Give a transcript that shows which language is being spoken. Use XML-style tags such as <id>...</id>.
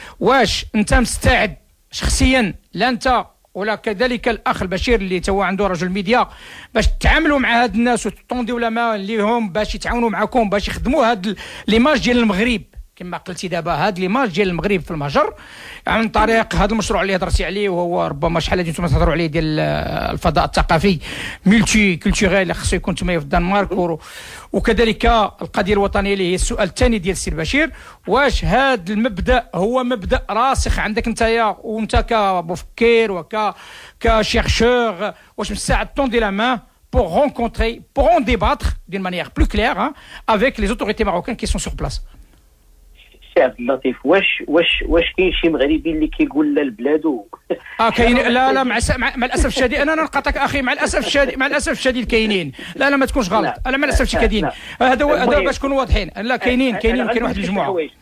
<ar>واش انت مستعد شخصيا لا انت ولا كذلك الاخ البشير اللي هو عنده رجل ميديا باش تتعاملوا مع هاد الناس وتطونديو لما ليهم باش يتعاونوا معكم باش يخدموا هاد ليماج ديال المغرب كما قلتي دابا، هاد ليماج ديال المغرب في المجر عن طريق هذا المشروع اللي هضرتي عليه، وهو ربما شحال هادي نتوما تهضروا عليه ديال الفضاء الثقافي ملتي كولتوريل خصو يكون تما في الدنمارك، وكذلك القضيه الوطنيه اللي هي السؤال الثاني ديال السي البشير. واش هذا المبدا هو مبدا راسخ عندك نتايا وانت كمفكر كشيرشور، واش مستعد توندي لا مان</ar> <fr>pour rencontrer, pour en débattre d'une manière plus claire avec les autorités marocaines qui sont sur place.</fr> <ar>سي عبد اللطيف واش كاين شي مغربي اللي كيقول لا لبلادو كاين لا مع الاسف الشديد انا نقاطعك اخي مع الاسف الشديد كاينين لا ما تكونش غلط انا مع الاسف الشديد كاينين هذا باش نكونوا واضحين لا كاين واحد المجموعه</ar>